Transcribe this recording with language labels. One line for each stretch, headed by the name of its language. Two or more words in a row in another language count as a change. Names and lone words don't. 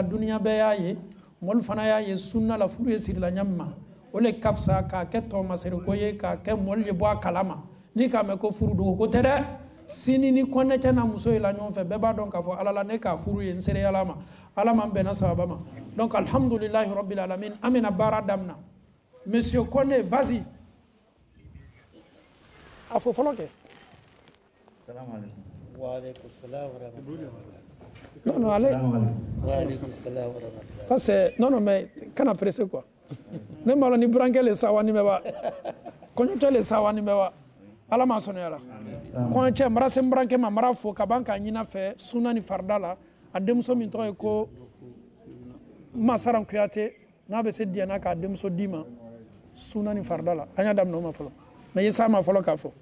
Bambara: duniya bɛɛ y'a ye mɔlu fana y'a ye sunna la furu ye sirila ɲa min ma o le ka fisa k'a kɛ tɔmasiriko ye k'a kɛ mɔlu ye bɔ a kalama ni k'a mɛn ko furu dogo ko tɛ dɛ sini ni kɔnɛkɛ na muso ye la ɲɔgɔn fɛ bɛɛ b'a dɔn k'a fɔ ala la ne k'a furu ye n sere ala ma ala m'an bɛnna sababa ma donc
Arabic: الحمد لله رب العالمين
Bambara: an bɛna baara damina monsieur Koné vas-y a fɔ fɔlɔ kɛ
Arabic: سلام عليكم. وعليكم السلام ورحمة الله.
French: non allez
Arabic: وعليكم السلام ورحمة الله.
French: parce que non mais
Bambara: kana pressé quoi ne ma ni burankɛ le sawani bɛ wa kɔɲɔtɔ le sawani bɛ wa ala m'a sɔnna yala kɔɲɔcɛ mara se n burankɛ ma mara fo ka ban k'a ɲina fɛ sunna ni farida la a denmuso min tɔgɔ ye ko Masaran Kuyate n'a bɛ se diɲɛna k'a denmuso d'i ma sunna ni farida la an y'a daminɛ o ma fɔlɔ mais i s'a ma fɔlɔ k'a fɔ